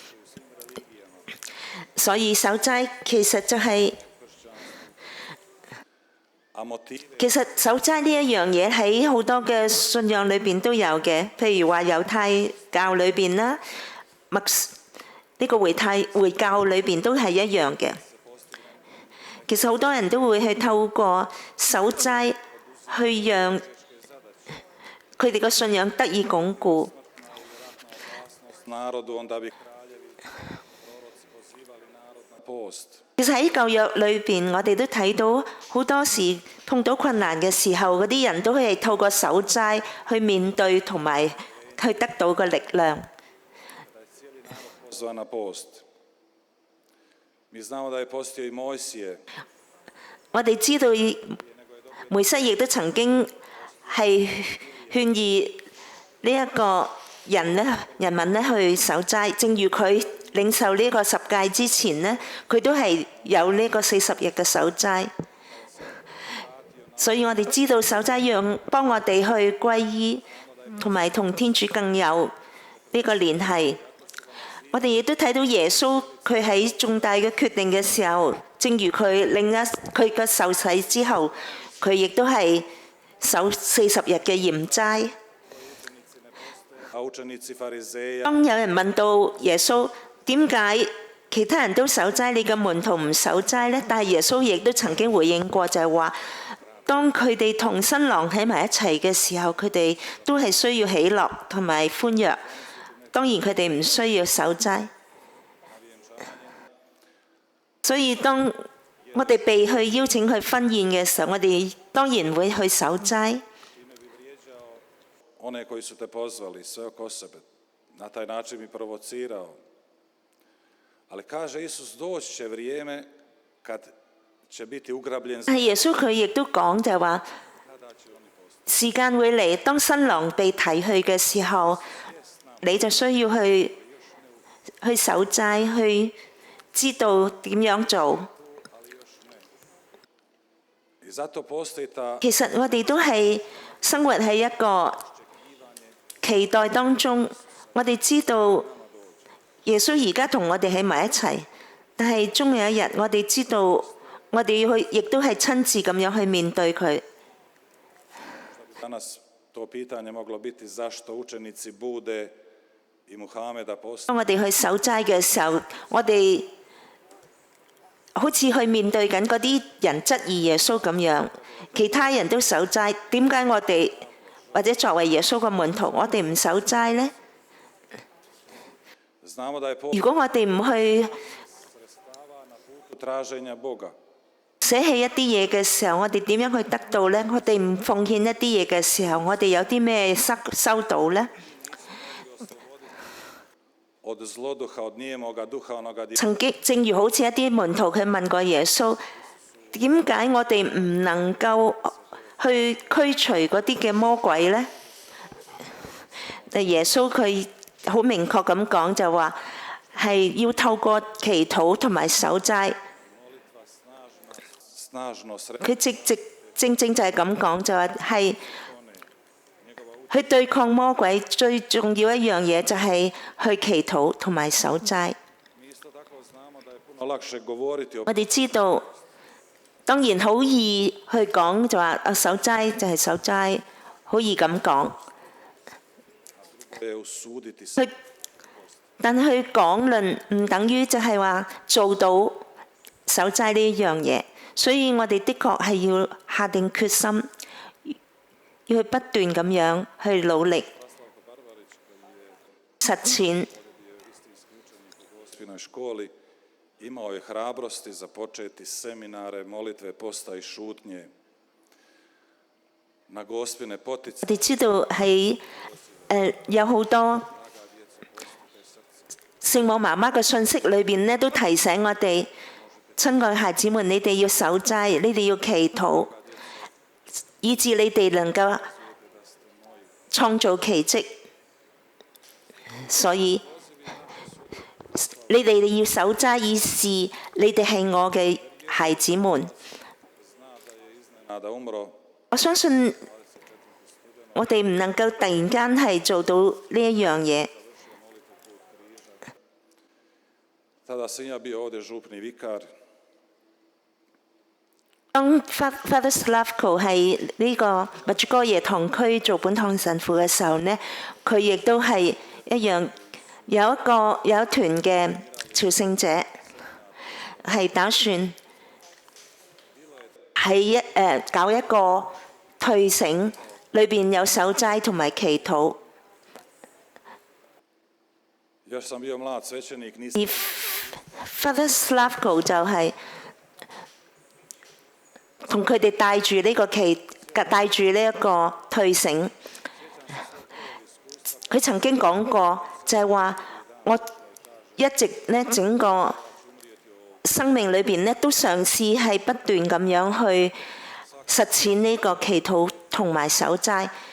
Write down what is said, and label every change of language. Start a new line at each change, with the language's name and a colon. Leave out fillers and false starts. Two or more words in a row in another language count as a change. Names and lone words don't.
Cantonese: 所以守齋其實就係、其實守齋呢一樣嘢喺好多嘅信仰裏邊都有嘅，譬如話猶太教裏邊啦，呢個回教裏邊都係一樣嘅。其實好多人都會去透過守齋去讓佢哋嘅信仰得以鞏固。
Croatian: narodu, onda bi kraljevi proroci pozivali narod na post.
Cantonese: 其實喺舊約裏邊，我哋都睇到好多時碰到困難嘅時候，嗰啲人都係透過守齋去面對同埋去得到個力量。
Croatian: Pozvan na post. Mi znamo da je postio i Mojsije.
Cantonese: 我哋知道梅瑟亦都曾經係勸喻呢一個人民咧去守齋，正如佢領受呢個十誡之前呢，佢都係有呢個40日嘅守齋。所以我哋知道守齋讓幫我哋去歸依，同埋同天主更有呢個聯繫。我哋亦都睇到耶穌佢喺重大嘅決定嘅時候，正如佢佢嘅受洗之後，佢亦都係守40日嘅嚴齋。
Croatian: A učenici farizeja
Cantonese: 當有人問到耶穌點解其他人都守齋，你嘅門徒唔守齋呢？但係耶穌亦都曾經回應過，就係話，當佢哋同新郎喺埋一齊嘅時候，佢哋都係需要喜樂同埋歡躍。當然佢哋唔需要守齋。所以當我哋被去邀請去婚宴嘅時候，我哋當然會去守齋。
Croatian: one koji su te pozvali, sve oko sebe. Na taj način bi provocirao. Ali kaže Isus, doći će vrijeme kad će biti ugrabljen.
Cantonese: 但係耶穌佢亦都講就係話，時間會嚟，當新郎被提去嘅時候，你就需要去守齋，去知道點樣做。
Croatian: I zato postoji ta
Cantonese: 其實我哋都係生活喺一個期待當中，我哋知道耶穌而家同我哋喺埋一齊，但係終有一日，我哋知道我哋要去，亦都係親自咁樣去面對佢。
Croatian: danas to pitanje moglo biti zašto učenici bude i Muhameda
Cantonese: 當
Croatian: postoji.
Cantonese: 我哋去守齋嘅時候，我哋好似去面對緊嗰啲人質疑耶穌咁樣，其他人都守齋，點解我哋或者作為耶穌嘅門徒，我哋唔守齋呢？
Croatian: Znamo da je
Cantonese: 如果我哋唔去
Croatian: traženja Boga.
Cantonese: 捨棄一啲嘢嘅時候，我哋點樣去得到呢？我哋唔奉獻一啲嘢嘅時候，我哋有啲咩收到呢？
Croatian: Od zloduha, od nijemoga duha, onoga
Cantonese: 曾經正如好似一啲門徒佢問過耶穌，點解我哋唔能夠去驅除嗰啲嘅魔鬼呢？但耶穌佢好明確咁講就話係要透過祈禱同埋守齋。
Croatian: snažno sredstvo
Cantonese: 佢正正就係咁講，就係去對抗魔鬼最重要一樣嘢就係去祈禱同埋守齋。
Croatian: Mi isto tako znamo da je puno lakše govoriti o
Cantonese: 我哋知道，當然好易去講就話守齋就係守齋，好易咁講。
Croatian: usuditi se.
Cantonese: 但係去講論唔等於就係話做到守齋呢一樣嘢，所以我哋的確係要下定決心，要去不斷咁樣去努力實踐。
Croatian: Gospinoj školi imao je hrabrosti započeti seminare, molitve, posta i šutnje. Na Gospine
Cantonese: 我
Croatian: potice
Cantonese: 哋知道喺有好多聖母媽媽嘅信息裏邊呢，都提醒我哋，親愛孩子們，你哋要守齋，你哋要祈禱，以致你哋能夠創造奇蹟。所以你哋要守齋，以示你哋係我嘅孩子們。
Croatian: nada umro,
Cantonese: 我相信我哋唔能夠突然間係做到呢一樣嘢。
Croatian: tada sam ja bio ovdje župni vikar.
Cantonese: 當 Father Slavko 係呢個墨竹哥耶堂區做本堂神父嘅時候呢，佢亦都係一樣有一團嘅朝聖者係打算搞一個退省，裏邊有守齋同埋祈禱。
Croatian: Još sam bio mlad svećenik,
Cantonese: 而
Croatian: nisam
Cantonese: Father Slavko 就係同佢哋帶住呢個退省。佢曾經講過，就係話我一直呢整個生命裏邊呢，都嘗試係不斷咁樣去實踐呢個祈禱同埋守齋，